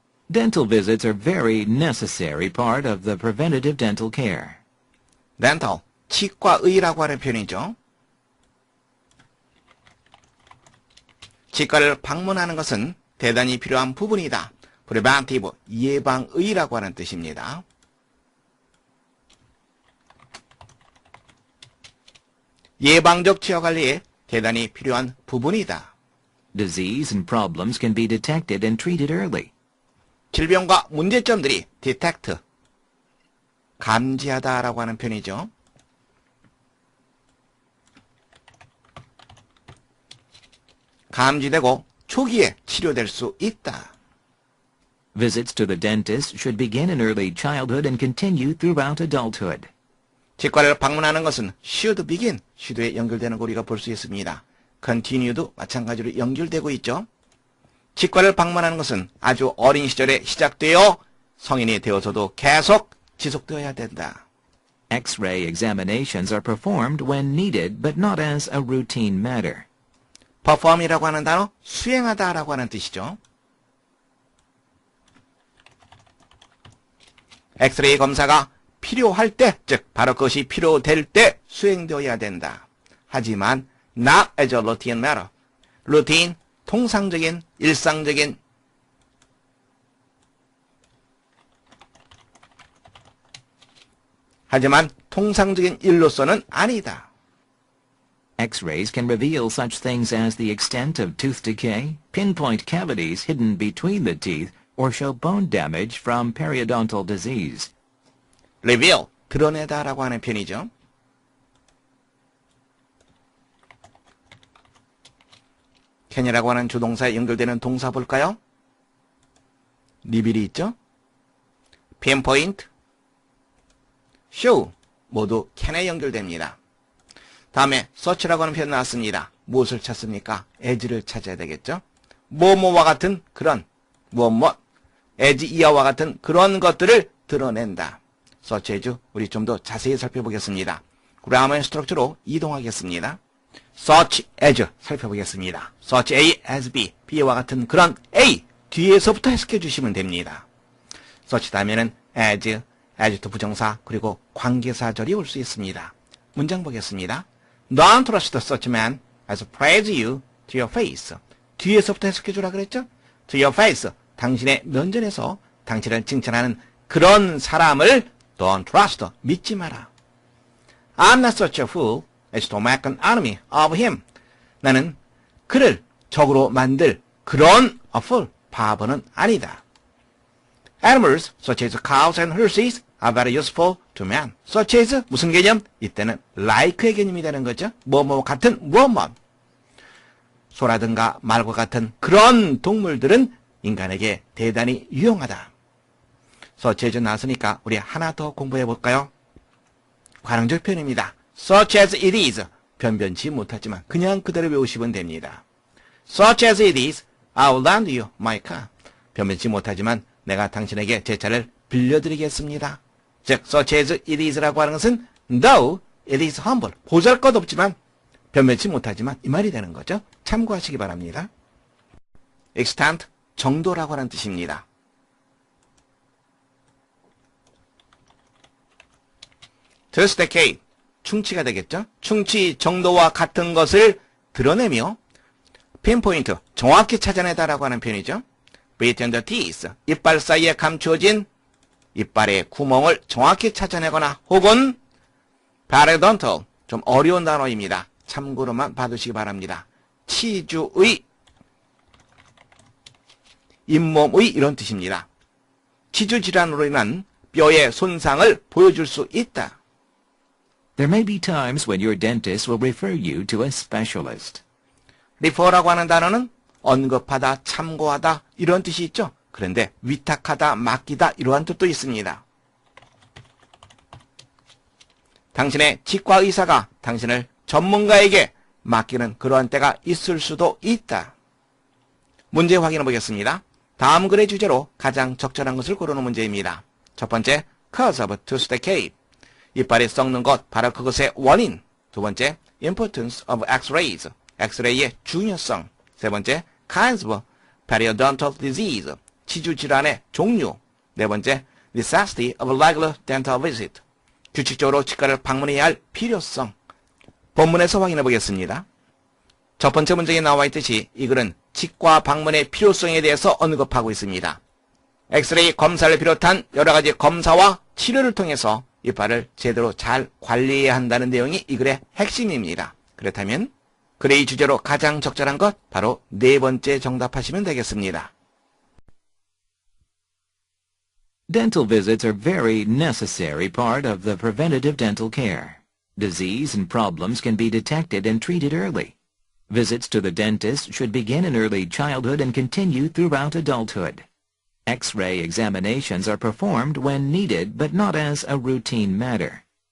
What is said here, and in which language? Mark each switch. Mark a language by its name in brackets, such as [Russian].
[English] Dental visits are a very necessary part of the preventative dental care. [Korean] dental, 치과의라고 하는 표현이죠. 치과를 방문하는 것은 대단히 필요한 부분이다. preventive, 예방의라고 하는 뜻입니다. 예방적 치아관리에 대단히 필요한 부분이다. [English] Disease and problems can be detected and treated early. [Korean] 질병과 문제점들이 detect, 감지하다라고 하는 표현이죠. 감지되고 초기에 치료될 수 있다. [English] Visits to the dentist should begin in early childhood and continue throughout adulthood. [Korean] 치과를 방문하는 것은 [English] should begin, [Korean] should에 연결되는 거 우리가 볼 수 있습니다. continue도 마찬가지로 연결되고 있죠. 치과를 방문하는 것은 아주 어린 시절에 시작되어 성인이 되어서도 계속 지속되어야 된다. [English] X-ray examinations are performed when needed, but not as a routine matter. [Korean] perform이라고 하는 단어, 수행하다라고 하는 뜻이죠. 엑스레이 검사가 필요할 때, 즉 바로 그것이 필요될 때 수행되어야 된다. 하지만 [English] not as a routine matter. [Korean] 루틴, 통상적인, 일상적인 하지만 통상적인 일로서는 아니다. [English] X-rays can reveal such things as the extent of tooth decay, pinpoint cavities hidden between the teeth, or show bone damage from periodontal disease. [Korean] reveal, 드러내다라고 하는 표현이죠. can이라고 하는 주동사에 연결되는 동사 볼까요? reveal이 있죠. pinpoint, show 모두 can에 연결됩니다. 다음에 search라고 하는 표현 나왔습니다. 무엇을 찾습니까? as를 찾아야 되겠죠. 뭐뭐와 같은 그런 무엇 as 이하와 같은 그런 것들을 드러낸다. search as 우리 좀 더 자세히 살펴보겠습니다. [English] grammar structure [Korean] 로 이동하겠습니다. search as 살펴보겠습니다. search A as B, B와 같은 그런 A 뒤에서부터 해석해 주시면 됩니다. search 다음에는 as, adjective 부정사 그리고 관계사절이 올 수 있습니다. 문장 보겠습니다. [English] Don't trust such man as praise you to your face. [Korean] 뒤에서부터 해석해 주라 그랬죠? [English] To your face, [Korean] 당신의 면전에서 당신을 칭찬하는 그런 사람을 [English] don't trust, [Korean] 믿지 마라. [English] I'm not such a fool as to make an enemy of him. [Korean] 나는 그를 적으로 만들 그런 [English] a fool, [Korean] 바보는 아니다. [English] Animals such as cows and horses are very useful to man. [Korean] such as 무슨 개념? 이때는 like의 개념이 되는 거죠. 뭐뭐 같은 뭐뭐. 소라든가 말과 같은 그런 동물들은 인간에게 대단히 유용하다. such as 나왔으니까 우리 하나 더 공부해 볼까요? 관용적 표현입니다. [English] such as it is. [Korean] 변변치 못하지만 그냥 그대로 외우시면 됩니다. [English] such as it is, I will lend you my car. [Korean] 변변치 못하지만 내가 당신에게 제 차를 빌려드리겠습니다. 즉, [English] such as it is [Korean] 라고 하는 것은 [English] though it is humble. [Korean] 보잘것없지만 변변치 못하지만 이 말이 되는 거죠. 참고하시기 바랍니다. extent, 정도라고 하는 뜻입니다. [English] tooth decay, [Korean] 충치가 되겠죠. 충치 정도와 같은 것을 드러내며 pinpoint, 정확히 찾아내다라고 하는 표현이죠. [English] between the teeth, [Korean] 이빨 사이에 감추어진 이빨의 구멍을 정확히 찾아내거나 혹은 periodontal, 좀 어려운 단어입니다. 참고로만 봐두시기 바랍니다. 치주의, 잇몸의 이런 뜻입니다. 치주 질환으로 인한 뼈의 손상을 보여줄 수 있다. [English] There may be times when your dentist will refer you to a specialist. [Korean] refer라고 하는 단어는 언급하다, 참고하다 이런 뜻이 있죠. 그런데 위탁하다, 맡기다 이러한 뜻도 있습니다. 당신의 치과 의사가 당신을 전문가에게 맡기는 그러한 때가 있을 수도 있다. 문제 확인해 보겠습니다. 다음 글의 주제로 가장 적절한 것을 고르는 문제입니다. 첫 번째, [English] cause of tooth decay. [Korean] 이빨이 썩는 것, 바로 그것의 원인. 두 번째, [English] importance of x-rays. [Korean] 엑스레이의 중요성. 세 번째, [English] kinds of periodontal disease. [Korean] 치주 질환의 종류. 네 번째, [English] necessity of regular dental visit. [Korean] 규칙적으로 치과를 방문해야 할 필요성. 본문에서 확인해 보겠습니다. 첫 번째 문장에 나와 있듯이 이 글은 치과 방문의 필요성에 대해서 언급하고 있습니다. 엑스레이 검사를 비롯한 여러 가지 검사와 치료를 통해서 이빨을 제대로 잘 관리해야 한다는 내용이 이 글의 핵심입니다. 그렇다면 글의 주제로 가장 적절한 것 바로 네 번째 정답하시면 되겠습니다. [English] Dental visits are very necessary part of the preventative dental care. Disease and problems can be detected and treated early. Visits to the dentist should begin in early childhood and continue throughout adulthood. X-ray examinations are performed when needed but not as a routine matter.